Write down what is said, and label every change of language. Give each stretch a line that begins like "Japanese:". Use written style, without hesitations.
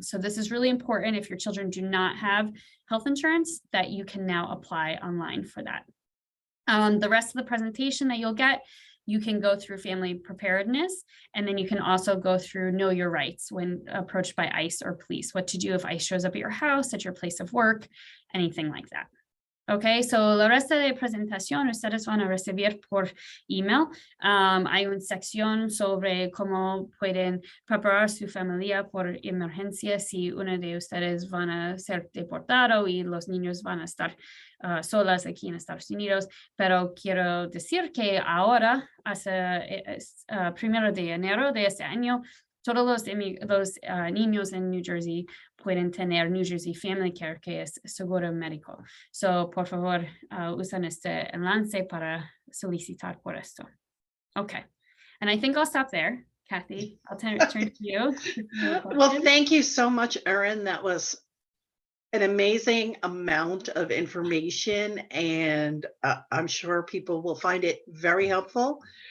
English: So this is really important if your children do not have health insurance, that you can now apply online for that. The rest of the presentation that you'll get, you can go through family preparedness, and then you can also go through know your rights when approached by ICE or police, what to do if ICE shows up at your house, at your place of work, anything like that.
Spanish: Okay, so la resta de presentación ustedes van a recibir por email. Hay una sección sobre cómo pueden preparar su familia por emergencia si uno de ustedes van a ser deportado y los niños van a estar solas aquí en Estados Unidos. Pero quiero decir que ahora, hasta 1 de enero de este año, todos los niños en New Jersey pueden tener New Jersey Family Care, que es seguro médico. So, por favor, usen este enlace para solicitar por esto.
English: Okay, and I think I'll stop there. Kathy, I'll turn to you. Well, thank you so much, Erin. That was an amazing amount of information, and I'm sure people will find it very helpful.